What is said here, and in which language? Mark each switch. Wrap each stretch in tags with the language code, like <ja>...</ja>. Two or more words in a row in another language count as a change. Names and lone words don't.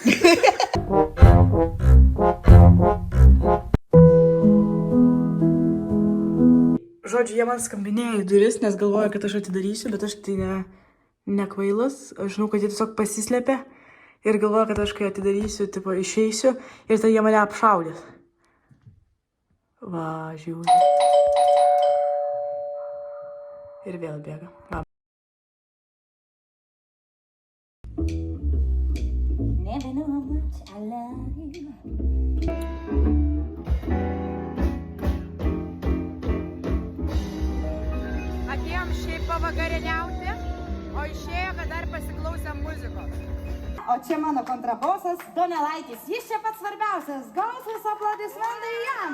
<lt>Žodžiu, jie man skambinėjo į duris, nes galvoja, kad aš atidarysiu, bet aš tai nekvailas. Aš žinau, kad jie tiesiog pasislėpė ir galvoja, kad aš kai atidarysiu, tipo, išeisiu ir tai jie mane apšaudės. Va, žiūrėjau. Ir vėl bėga. Va.</lt> <en>Never know how much I love you.</en> <lt>Atėjom šiaip pavakarieniauti, o išėjo, kad dar pasiklausėm muzikos. O čia mano kontrabosas Donelaitis. Jis čia pats svarbiausias. Gausas aplodismentai jam.</lt>